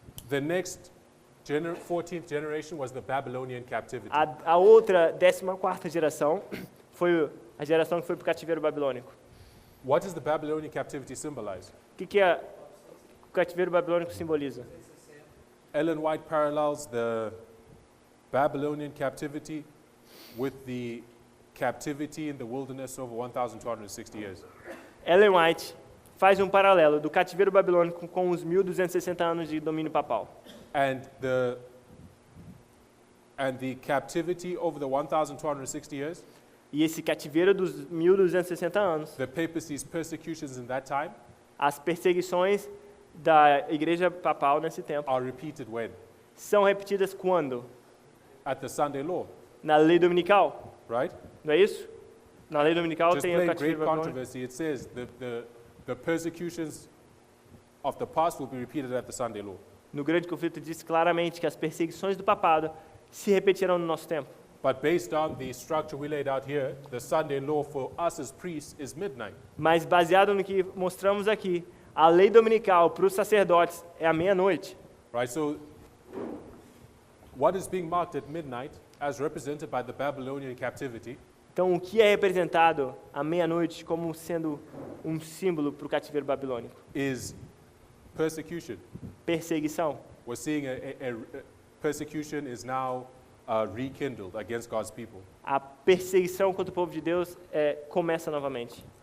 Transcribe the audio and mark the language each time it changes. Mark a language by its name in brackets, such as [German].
[English] the next 14th generation was the Babylonian captivity. [Portuguese] A outra, 14ª geração, foi a geração que foi para o cativeiro babilônico. [English] What does the Babylonian captivity symbolize? [Portuguese] O que o cativeiro babilônico simboliza? [English] Ellen White parallels the Babylonian captivity with the captivity in the wilderness over 1,260 years. [Portuguese] Ellen White faz um paralelo do cativeiro babilônico com os 1260 anos de domínio papal. [English] And the captivity over the 1,260 years, [Portuguese] E esse cativeiro dos 1260 anos, [English] the papacy's persecutions in that time [Portuguese] as perseguições da igreja papal nesse tempo, [English] are repeated when? [Portuguese] são repetidas quando? [English] At the Sunday law, [Portuguese] Na lei dominical, [English] right? [Portuguese] não é isso? Na lei dominical [English] Just [Portuguese] tem o [English] plain [Portuguese] cativeiro [English] great [Portuguese] babilônico. [English] controversy. It says the persecutions of the past will be repeated at the Sunday law. [Portuguese] No grande conflito diz claramente que as perseguições do papado se repetirão no nosso tempo. [English] But based on the structure we laid out here, the Sunday law for us as priests is midnight. [Portuguese] Mas baseado no que mostramos aqui, a lei dominical para os sacerdotes é a meia-noite. [English] Right? So what is being marked at midnight as represented by the Babylonian captivity [Portuguese] Então, o que é representado à meia-noite como sendo um símbolo para o cativeiro babilônico? [English] is persecution. [Portuguese] Perseguição. [English] We're seeing a persecution is now rekindled against God's people. [Portuguese] A perseguição contra o povo de Deus começa novamente.